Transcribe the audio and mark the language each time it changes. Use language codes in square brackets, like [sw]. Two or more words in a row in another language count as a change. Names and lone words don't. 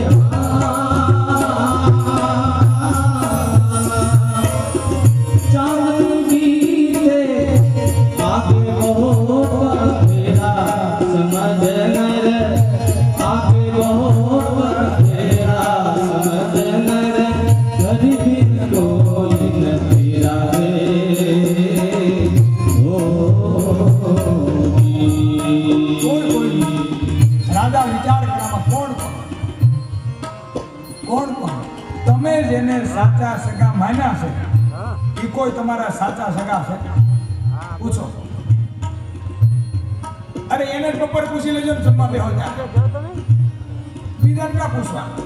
[hi] चांदनी भी रे आगे बहुत तेरा समझ नर आगे बहुत तेरा समझ नर कभी भी कोई न तेरा रे [gu] રાજા વિચાર કરવામાં કોણ તમે જેને સાચા સગા માન્યા છે એ કોઈ તમારા સાચા સગા છે પૂછો અરે એને જ બપોર પૂછી લેજો ને જમવા બેહો ત્યાં બીજાને ક્યાં પૂછવા